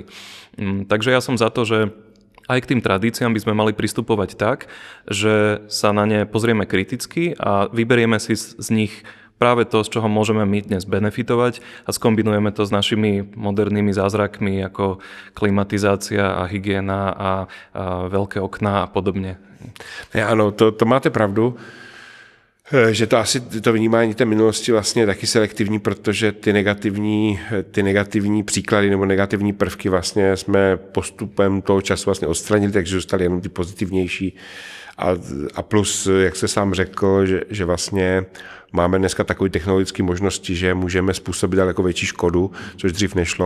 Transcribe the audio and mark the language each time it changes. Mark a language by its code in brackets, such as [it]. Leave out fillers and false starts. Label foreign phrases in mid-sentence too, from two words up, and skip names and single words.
[sk] Takže ja som za to, že aj k tým tradíciám by sme mali pristupovať tak, že sa na ne pozrieme kriticky a vyberieme si z nich práve to, z čoho môžeme my dnes benefitovať a skombinujeme to s našimi modernými zázrakmi ako klimatizácia a hygiena a veľké okná a podobne. [cs] Ano, to máte pravdu, že to asi to vnímání té minulosti vlastně je taky selektivní, protože ty negativní příklady nebo negativní prvky vlastně jsme postupem toho času vlastně odstranili, takže zůstaly jenom ty pozitivnější. A plus, jak jste sám řekl, že vlastně máme dneska takové technologické možnosti, že můžeme způsobit daleko větší škodu, což dřív nešlo.